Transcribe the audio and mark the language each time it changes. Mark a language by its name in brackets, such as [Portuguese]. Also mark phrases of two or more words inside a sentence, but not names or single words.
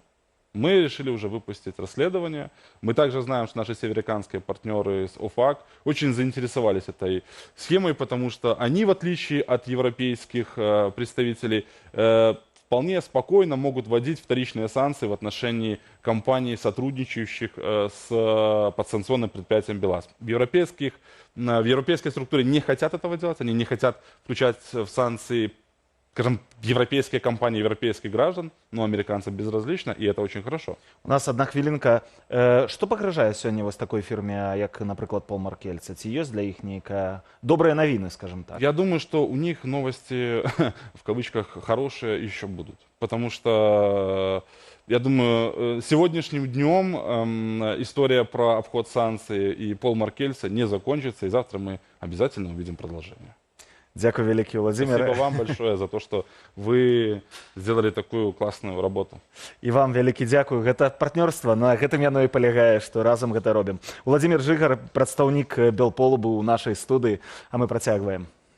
[Russian] Мы решили уже выпустить расследование. Мы также знаем, что наши североамериканские партнеры с ОФАК очень заинтересовались этой схемой, потому что они, в отличие от европейских представителей, вполне спокойно могут вводить вторичные санкции в отношении компаний, сотрудничающих с подсанкционным предприятием БелАЗ. В европейской структуре не хотят этого делать, они не хотят включать в санкции скажем, европейские компании, европейских граждан, но американцам безразлично, и это очень хорошо. [Belarusian] У нас одна хвілінка. Што пагражае сёння вось такой фірме, як, напрыклад, Пол Маркельца? Ці ёсць для іх нейкая добрыя навіны, скажем так? [Russian] Я думаю, что у них новости, в кавычках, хорошие еще будут. Потому что, я думаю, сегодняшним днем история про обход санкций и Пол Маркельца не закончится, и завтра мы обязательно увидим продолжение. [Belarusian] Дзякуй вялікі, Владзімир. [Russian] Спасибо вам большое за то, что вы сделали такую классную работу. [Belarusian] І вам вялікі дзякуй. Гэта партнёрства, на гэтым яно і палягае, што разам гэта робім. Владзімир Жыгар, прадстаўнік Белполу, быў у нашай студыі, а мы працягваем.